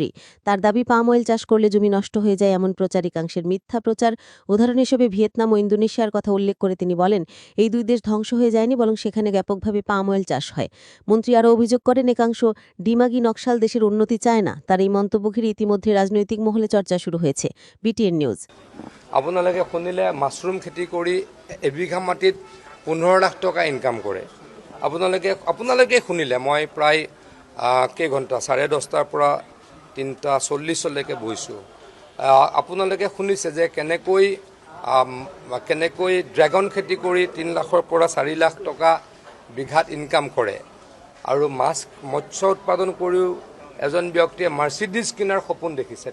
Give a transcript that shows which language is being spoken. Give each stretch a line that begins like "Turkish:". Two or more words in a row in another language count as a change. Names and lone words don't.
Bangla: তার দাবি, পাম অয়েল চাষ করলে জমি নষ্ট হয়ে যায় এমন প্রচারিকাংশের মিথ্যা প্রচার। উদাহরণ হিসেবে ভিয়েতনাম ও ইন্দোনেশিয়ার কথা উল্লেখ করে তিনি বলেন, এই 2 দেশ ধ্বংস হয়ে যায়নি, বরং সেখানে ব্যাপকভাবে পাম অয়েল চাষ হয়। মন্ত্রী আরও অভিযোগ করেন, একাংশ ডিমাগি নকশাল দেশের উন্নতি চায় না। তার এই মন্তব্য ঘিরে ইতিমধ্যে রাজনৈতিক মহলে চর্চা শুরু হয়েছে। বিটিএন নিউজ।
Assamese: আপোনালোকে শুনিলে মাছৰুম খেতি কৰি এবিঘা মাটিত 15 লাখ টকা ইনকাম কৰে। আপোনালোকে শুনিলে মই প্ৰায় কেইঘণ্টা 10:30টাৰ পৰা 3:40লৈকে বহিছোঁ। আপোনালোকে শুনিছে যে কেনেকৈ ড্ৰেগন খেতি কৰি 3 লাখৰ পৰা 4 লাখ টকা বিঘাত ইনকাম কৰে, আৰু মৎস্য উৎপাদন কৰিও এজন ব্যক্তিয়ে মাৰ্চিডিজ কিনাৰ সপোন দেখিছে।